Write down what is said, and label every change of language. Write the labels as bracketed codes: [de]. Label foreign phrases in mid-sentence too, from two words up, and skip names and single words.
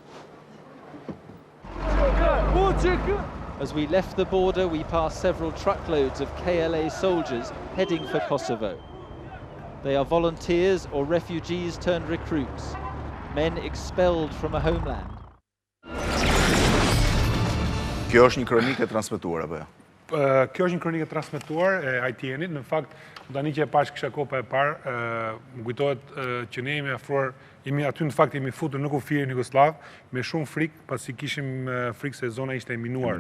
[en] As we left the border, we passed several truckloads of KLA soldiers heading for Kosovo. They are volunteers or refugees turned recruits, men expelled from a homeland. [sq] Kjo është një kronikë e transmetuar apo jo? Kjo është një kronikë e transmetuar e ITN-it. Në fakt, tani që e pash kisha kopa e parë, më kujtohet që ne jemi afruar, aty në fakt jemi futur në kufirin Jugoslav me shumë frikë, pasi kishim frikë se zona ishte e minuar.